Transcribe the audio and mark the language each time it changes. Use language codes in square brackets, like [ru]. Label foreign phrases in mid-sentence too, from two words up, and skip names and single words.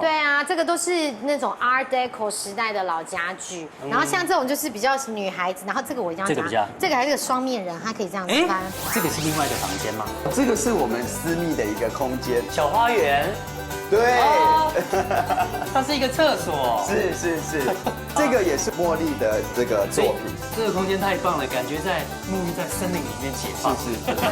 [zh] 對啊，這個都是那種 [en] Art Deco [zh] 時代的老家具，然後像這種就是比較女孩子，然後這個我一定要講，這個還是個雙面人，它可以這樣子翻。這個是另外一個房間嗎？這個是我們私密的一個空間，小花園。對，它是一個廁所。是，這個也是茉莉的這個作品。這個空間太棒了，感覺在沐浴在森林裡面解放。是。